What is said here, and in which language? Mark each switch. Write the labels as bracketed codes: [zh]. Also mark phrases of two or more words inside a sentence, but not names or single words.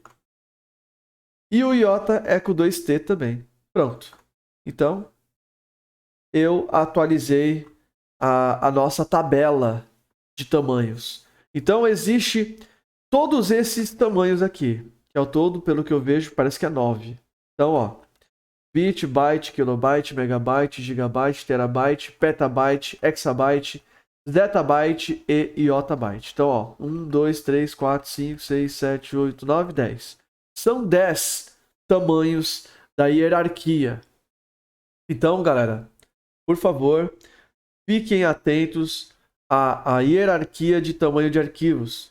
[pt] E o iota é com 2T também. Pronto. Então, eu atualizei a nossa tabela de tamanhos. Então, existe todos esses tamanhos aqui. Que ao todo, pelo que eu vejo, parece que é 9. Então, ó. Bit, byte, kilobyte, megabyte, gigabyte, terabyte, petabyte, exabyte, zettabyte e iotabyte. Então, ó, 1, 2, 3, 4, 5, 6, 7, 8, 9, 10. São 10 tamanhos da hierarquia. Então, galera, por favor, fiquem atentos à hierarquia de tamanho de arquivos.